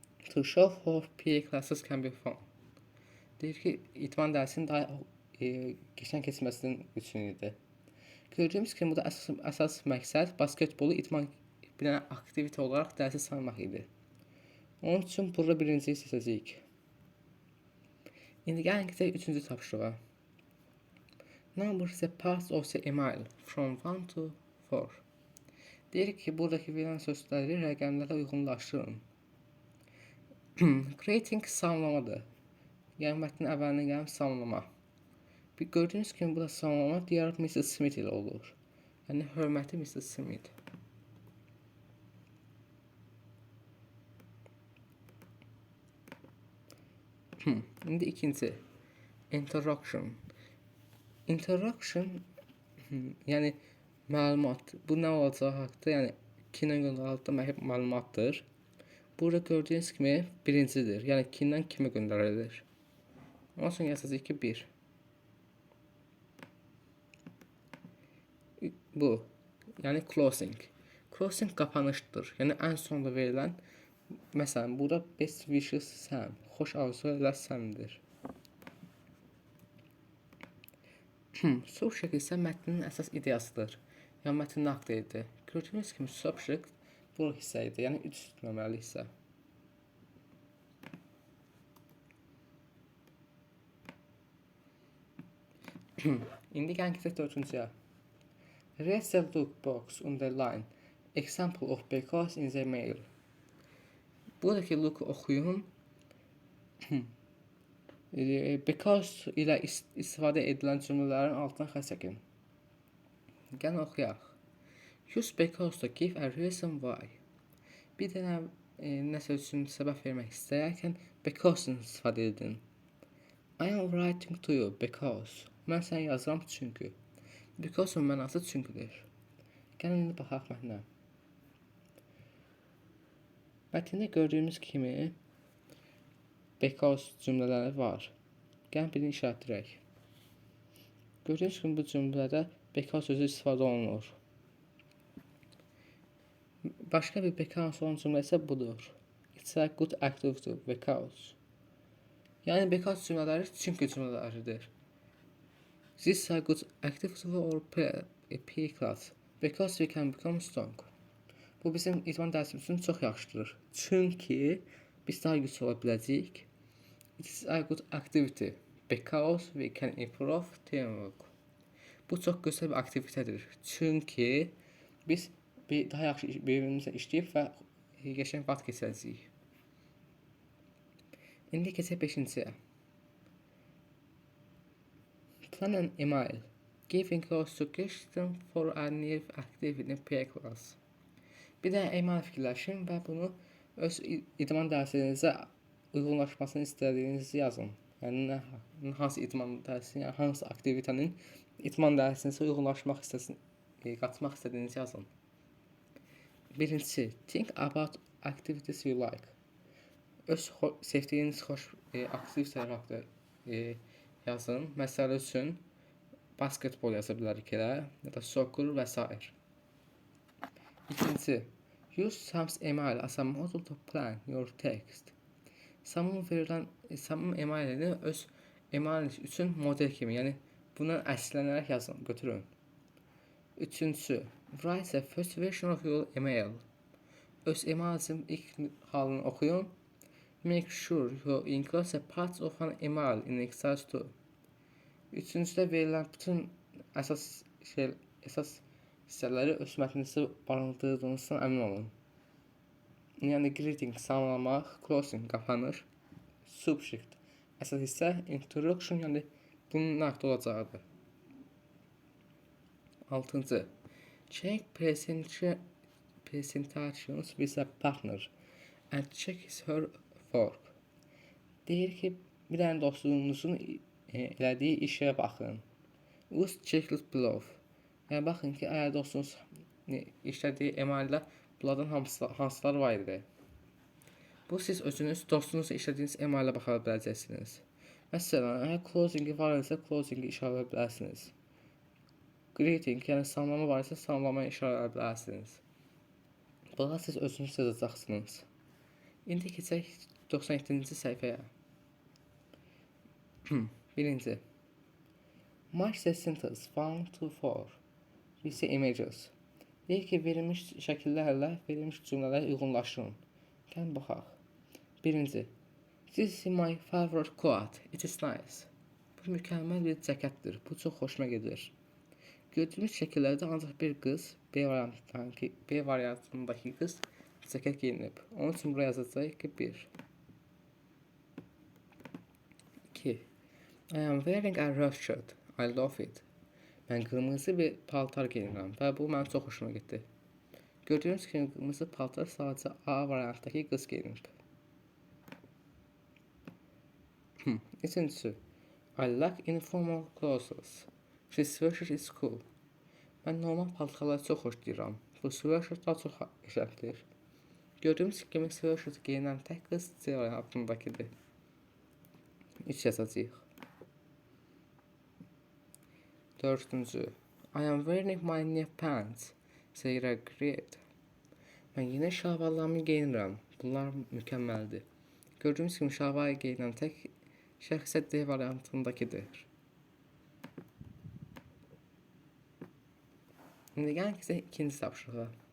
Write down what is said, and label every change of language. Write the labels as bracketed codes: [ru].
[en] To show how PA classes can be fun. [az] Deyir ki, idman dərsinin daha qəşəng keçməsinin üçün idi. Gördüyümüz kimi burada əsas məqsəd basketbolu idman bir dənə aktivite olaraq dərsi saymaq idi. Onun üçün burada birinciyi seçəcəyik. İndi gəlin keçək üçüncü tapşırığa. [en] Number the parts of the email from 1 to 4. [az] Deyir ki, buradakı verilən sözləri rəqəmlərə uyğunlaşdırın. Creating samlamadır. Yəni mətnin əvvəlinə gəlib samlama. Gördüyünüz kimi burada samlama Dear Mr. Smith ilə olur. Yəni hörmətli Mr. Smith. İndi ikinci. Introduction. Introduction yəni məlumat. Bu nə olacağı haqqında, yəni kimdən göndərildiyi məlumatdır. Burada gördüyünüz kimi birincidir. Yəni kimdən kimə göndərilir. Ondan sonra yazacağıq ki, 1. Bu, yəni closing. Closing qapanışdır. Yəni ən sonda verilən, məsələn, burada best wishes Sam. Xoş arzular Sam'dir. Subject isə mətnin əsas ideyasıdır. Yəni mətnin naqlidir. Gördüyünüz kimi subject bu hissə idi. Yəni 3 nömrəli hissə. İndi gəlin keçək 4-cüyə. [en] Read the look box underline. Example of because in the mail. [az] Buradaki look'u oxuyun. Because ilə istifadə edilən cümlələrin altına xətt çəkin. Gəlin oxuyaq. [en] Use because to give a reason why. [az] Bir dənə nəsə üçün səbəb vermək istəyərkən because-ın istifadə edin. [en] I am writing to you because. [az] Mən sənə yazıram çünki. Because-ın mənası çünkidir. Gəlin indi baxaq mətnə. Mətndə gördüyümüz kimi because cümlələri var. Gəlin birini işarətləyək. Gördüyünüz kimi bu cümlədə because sözü istifadə olunur. Başqa bir because olan cümlə isə budur. [en] It's a good activity because. [az] Yəni because cümlələri çünki cümlələridir. [en] This is a good activity for PE class because we can become strong. [az] Bu bizim idman dərsimiz üçün çox yaxşıdır. Çünki biz daha güclü ola biləcəyik. [en] It is a good activity because we can improve teamwork. [az] Bu çox gözəl bir aktivitədir. Çünki biz daha yaxşı bir-birimizlə işləyib və qəşəng vaxt keçirəcəyik. İndi keçək 5-ciyə. [en] Plan an email. Giving a suggestion for a new activity in PE class. [az] Bir də email fikirləşin və bunu öz idman dərsinizə uyğunlaşmasını istədiyinizi yazın. Yəni hansı idman dərsinin, yəni hansı aktivitenin idman dərsinizə uyğunlaşmaq qatmaq istədiyinizi yazın. [en] Birincisi, think about activities you like. [az] Öz sevdiyiniz xoş aktivitelər haqqında yazın. Məsəl üçün basketbol yaza bilərik elə, ya da soccer və s. [en] İkincisi, use Sam's email as a model to plan your text. [az] Sam'ın emailini öz email üçün model kimi, yəni bundan əslənərək yazın, götürün. [en] Üçüncüsü, write the first version of your email. [az] Öz emailin ilk halını oxuyun. [en] Make sure you include the parts of an email in Excel too. [az] Üçüncüdə verilən bütün əsas hissələri öz mətninizdə barındırdığınızdan əmin olun. Yəni greeting, salamlamaq, closing, qapanış, subject, əsas hissə, introduction, yəni bunun nə haqqda olacağıdır. [en] 6-cı, check presentations with a partner and check his her work. [az] Deyir ki, bir dənə dostunuzun elədiyi işə baxın. [en] Use checklist below. [az] Yəni baxın ki, əgər dostunuz işlədiyi emaildə bunlardan hansılar var idi. Bu siz özünüz dostunuzla işlədiyiniz emailə baxa biləcəksiniz. Məsələn, əgər closingi var isə closingi işarə bilərsiniz. Greeting, yəni salamlama var isə salamlamaya işarə bilərsiniz. Bunları siz özünüz yazacaqsınız. İndi keçək 97-ci səhifəyə. Birinci. [en] Match the sentence 1 to 4 with the images. [az] Deyir ki, verilmiş şəkillərlə verilmiş cümlələri uyğunlaşdırın. Gəlin baxaq. Birinci. [en] This is my favorite coat. It is nice. [az] Bu mükəmməl bir cəkətdir. Bu çox xoşuma gedir. Gördüyümüz şəkillərdə ancaq bir qız, B variantındakı qız cəkət geyinib. Onun üçün buraya yazacağıq ki, 1. [en] 2. I am wearing a red shirt. I love it. [az] Mən qırmızı bir paltar geyinirəm və bu mənim çox xoşuma getdi. Gördüyünüz kimi qırmızı paltar sadəcə A variantdakı qız geyinib. [en] Üçüncüsü, I like informal clothes. This sweatshirt is cool. [az] Mən normal paltarları çox xoşlayıram. Bu sweatshirt daha çox qəşəngdir. Gördüyümüz kimi sweatshirt geyinən tək qız C variantındakidir. 3 yazacağıq. [en] Dördüncü, I am wearing my new pants. They are great. [az] Mən yeni şalvarlarımı geyinirəm. Bunlar mükəmməldir. Gördüyümüz kimi şalvar geyinən tək şəxs isə D variantındakidir. İndi gəlin ki, ikinci tapşırığa.